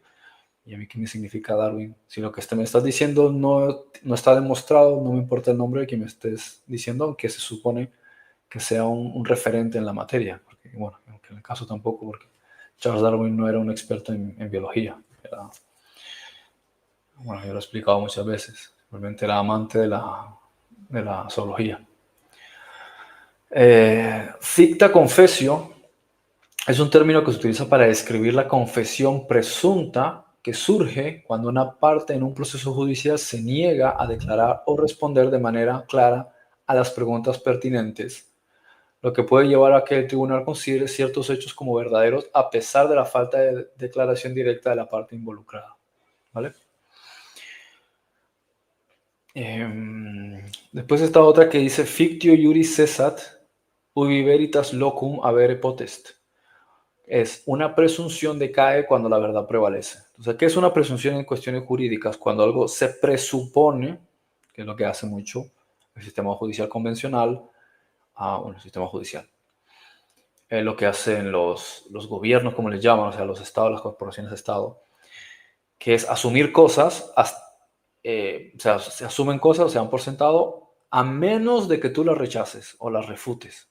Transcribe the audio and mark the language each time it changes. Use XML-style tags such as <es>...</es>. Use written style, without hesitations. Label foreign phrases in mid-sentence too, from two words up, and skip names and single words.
<es>¿Y a mí qué me significa Darwin? Si lo que me estás diciendo no está demostrado, no me importa el nombre de quien me estés diciendo, aunque se supone que sea un referente en la materia. Porque, bueno, aunque en el caso tampoco, porque Charles Darwin no era un experto en biología. Bueno, yo lo he explicado muchas veces. Realmente era amante de la zoología.</es> <la>Ficta confessio</la> <es>es un término que se utiliza para describir la confesión presunta que surge cuando una parte en un proceso judicial se niega a declarar o responder de manera clara a las preguntas pertinentes, lo que puede llevar a que el tribunal considere ciertos hechos como verdaderos a pesar de la falta de declaración directa de la parte involucrada. ¿Vale? Después está otra que dice</es> <la>fictio iuris cessat, ubi veritas locum avere potest.</la> <es>Es una presunción decae cuando la verdad prevalece. Entonces, ¿qué es una presunción en cuestiones jurídicas? Cuando algo se presupone, que es lo que hace mucho el sistema judicial convencional, el sistema judicial. Lo que hacen los gobiernos, como les llaman, o sea, los estados, las corporaciones de estado, que es asumir cosas, o sea, se asumen cosas, se dan por sentado, a menos de que tú las rechaces o las refutes.</es>